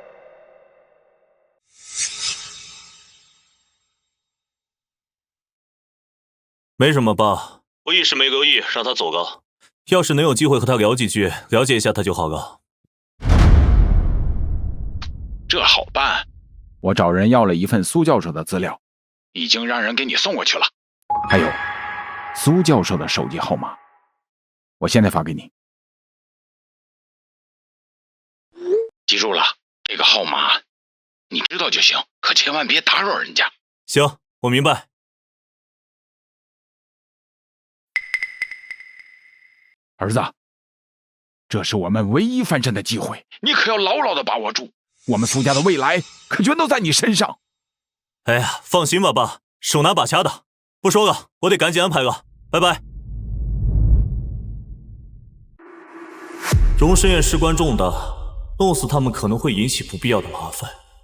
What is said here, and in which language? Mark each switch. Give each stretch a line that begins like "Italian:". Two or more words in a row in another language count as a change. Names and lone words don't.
Chinese: 沒什麼，爸，我一時沒留意，讓他走了。要是能有機會和他聊幾句，了解一下他就好了。這好辦，我找人要了一份蘇教授的資料，已經讓人給你送過去了。還有蘇教授的手機號碼，我現在發給你。記住了，這個號碼你知道就行，可千萬別打擾人家。行，我明白。兒子，這是我們唯一翻身的機會，你可要牢牢地把握住。我們蘇家的未來可全都在你身上。哎呀，放心吧，爸，手拿把掐的。不說了，我得趕緊安排了，拜拜。榮生宴事關重大，弄死他們可能會引起不必要的麻煩。